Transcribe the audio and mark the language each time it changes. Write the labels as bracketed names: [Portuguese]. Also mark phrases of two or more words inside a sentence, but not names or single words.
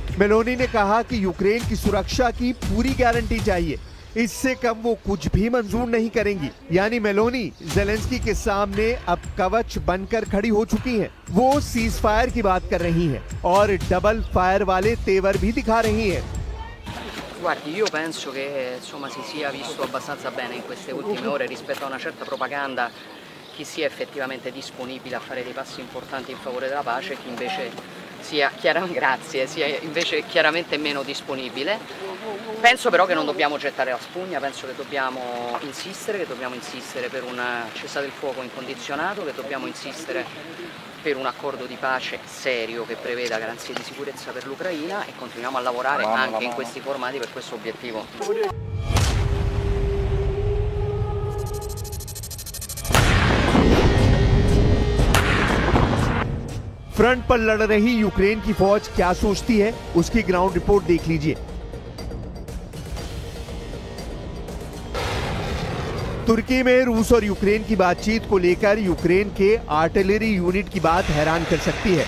[Hindi] मेलोनी ने कहा कि यूक्रेन की सुरक्षा की पूरी गारंटी चाहिए, इससे कम वो कुछ भी मंजूर नहीं करेंगी। यानी मेलोनी ज़ेलेंस्की के सामने अब कवच बनकर खड़ी हो चुकी हैं। वो [English] cease fire [Hindi] की बात कर रही हैं और [English] double fire [Hindi] वाले तेवर भी दिखा रही हैं। [Italian] Guardi, io penso che insomma si sia visto abbastanza bene in queste ultime ore rispetto a una certa propaganda chi sia effettivamente disponibile a fare dei passi importanti in favore della pace e chi invece sia invece chiaramente meno disponibile. Penso però che non dobbiamo gettare la spugna, penso che dobbiamo insistere per un cessate il fuoco incondizionato, che dobbiamo insistere per un accordo di pace serio che preveda garanzie di sicurezza per l'Ucraina e continuiamo a lavorare anche in questi formati per questo obiettivo. [Hindi] फ्रंट पर लड़ रही यूक्रेन की फौज क्या सोचती है, उसकी ग्राउंड रिपोर्ट देख लीजिए। तुर्की में रूस और यूक्रेन की बातचीत को लेकर यूक्रेन के आर्टिलरी यूनिट की बात हैरान कर सकती है।